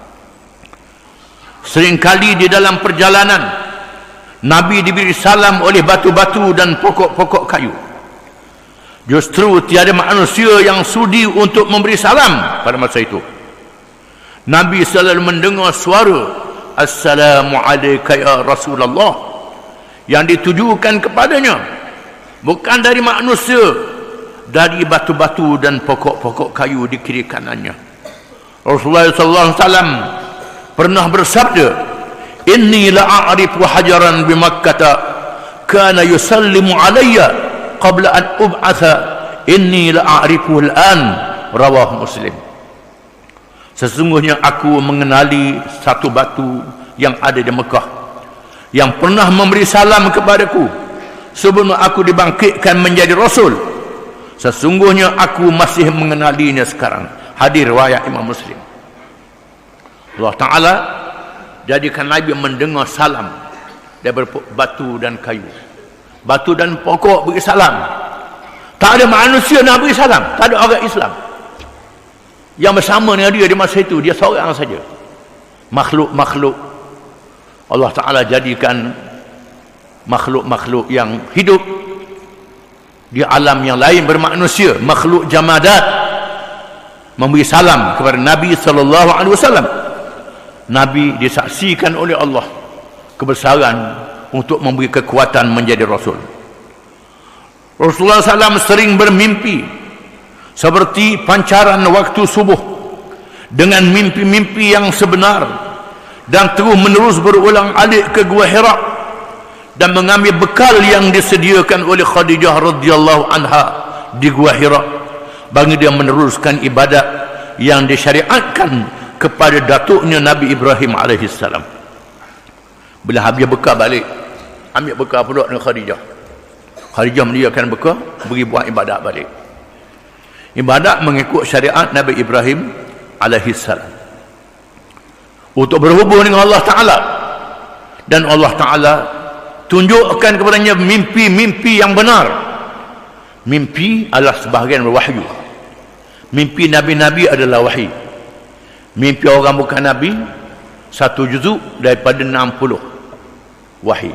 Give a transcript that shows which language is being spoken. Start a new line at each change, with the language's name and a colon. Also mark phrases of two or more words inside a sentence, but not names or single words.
Malay: Seringkali di dalam perjalanan Nabi diberi salam oleh batu-batu dan pokok-pokok kayu. Justru tiada manusia yang sudi untuk memberi salam pada masa itu. Nabi selalu mendengar suara
Arabic: Assalamu alayka ya Rasulullah
Malay: yang ditujukan kepadanya, bukan dari manusia, dari batu-batu dan pokok-pokok kayu di kiri kanannya. Rasulullah SAW pernah bersabda,
Arabic: إني لأعرف حجرا بمكة كان يسلم علي قبل أن أبعث إني لأعرف الآن، رواه مسلم.
Malay: Sesungguhnya aku mengenali satu batu yang ada di Mekah yang pernah memberi salam kepadaku sebelum aku dibangkitkan menjadi Rasul. Sesungguhnya aku masih mengenalinya sekarang. Hadis riwayat Imam Muslim. Allah Ta'ala jadikan Nabi mendengar salam daripada batu dan kayu. Batu dan pokok beri salam. Tak ada manusia nak beri salam, tak ada orang Islam yang bersama dengan dia di masa itu. Dia seorang saja. Makhluk-makhluk Allah Ta'ala jadikan makhluk-makhluk yang hidup di alam yang lain bermanusia, makhluk jamadat, memberi salam kepada Nabi SAW. Nabi disaksikan oleh Allah kebesaran untuk memberi kekuatan menjadi Rasul. Rasulullah SAW sering bermimpi seperti pancaran waktu subuh dengan mimpi-mimpi yang sebenar, dan terus menerus berulang alik ke Gua Hira dan mengambil bekal yang disediakan oleh Khadijah
Arabic: radhiyallahu anha
Malay: di Gua Hira bagi dia meneruskan ibadat yang disyariatkan kepada datuknya Nabi Ibrahim alaihissalam. Bila habis bekal balik, ambil bekal pula dengan Khadijah. Khadijah menyediakan bekal, pergi buat ibadat balik. Ibadat mengikut syariat Nabi Ibrahim alaihissalam untuk berhubung dengan Allah Ta'ala, dan Allah Ta'ala tunjukkan kepadanya mimpi-mimpi yang benar. Mimpi adalah sebahagian wahyu. Mimpi Nabi-Nabi adalah wahyu. Mimpi orang bukan Nabi 1 juzuk daripada 60 wahyu.